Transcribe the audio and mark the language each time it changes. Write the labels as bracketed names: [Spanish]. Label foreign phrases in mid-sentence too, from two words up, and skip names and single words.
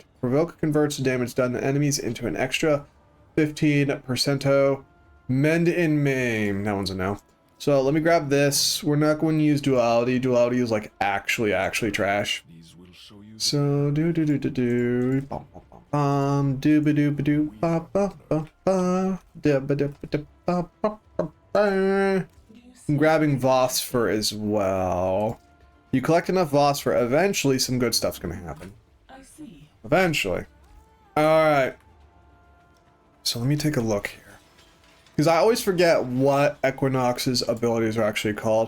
[English] Provoke converts damage done to enemies into an extra 15%. Mend and Maim. That one's a no. So let me grab this. We're not going to use Duality. Duality is like actually trash. So do bum bum bum bum do ba do ba do ba ba ba ba da ba da ba da ba ba ba ba. I'm grabbing Phosphor as well. You collect enough Phosphor, eventually some good stuff's gonna happen. I see. Eventually. Alright. So let me take a look here. Because I always forget what Equinox's abilities are actually called.